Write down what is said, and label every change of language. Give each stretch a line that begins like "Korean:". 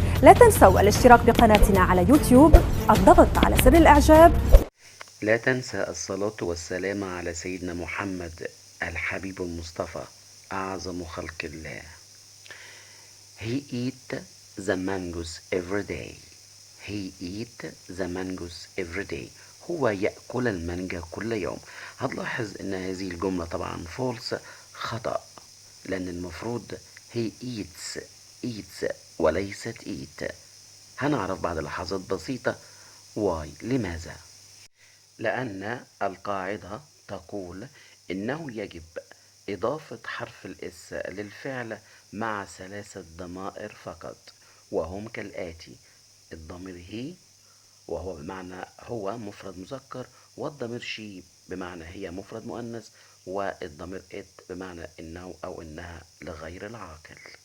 Arabic: لا تنسوا الاشتراك بقناتنا على يوتيوب، الضغط على زر الإعجاب. لا تنسى الصلاة والسلام على سيدنا محمد الحبيب المصطفى أعظم خلق الله.
English: He eat the mangoes every day. He eat the mangoes every day.
Arabic: هو يأكل المانجا كل يوم. هتلاحظ ان هذه الجملة طبعا false، خطأ، لأن المفروض
English: he eats
Arabic: وليست eat. هنعرف بعد لحظات بسيطة why، لماذا؟ لأن القاعدة تقول إنه يجب إضافة حرف الإس للفعل مع 3 ضمائر فقط، وهم كالآتي: الضمير هي وهو بمعنى هو مفرد مذكر، والضمير شي بمعنى هي مفرد مؤنث، والضمير إت بمعنى إنه أو إنها لغير العاقل.